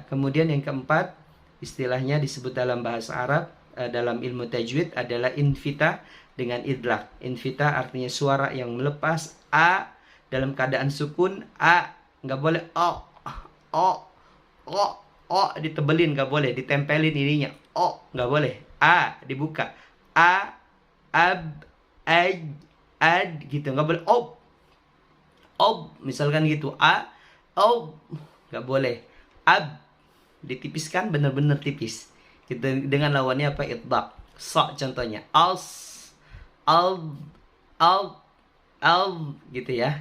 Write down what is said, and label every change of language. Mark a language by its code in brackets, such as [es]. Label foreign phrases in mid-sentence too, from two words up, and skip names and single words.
[id] Kemudian yang keempat, istilahnya disebut dalam bahasa Arab dalam ilmu tajwid adalah infita dengan idlaq. Infita artinya suara yang melepas, a dalam keadaan sukun, a nggak boleh o ditebelin, nggak boleh, ditempelin ininya, nggak boleh, a dibuka, a, ab, ad gitu, nggak boleh, misalkan gitu, a, nggak boleh, ab ditipiskan benar-benar tipis, gitu, dengan lawannya apa? Itbaq. Contohnya al, gitu ya.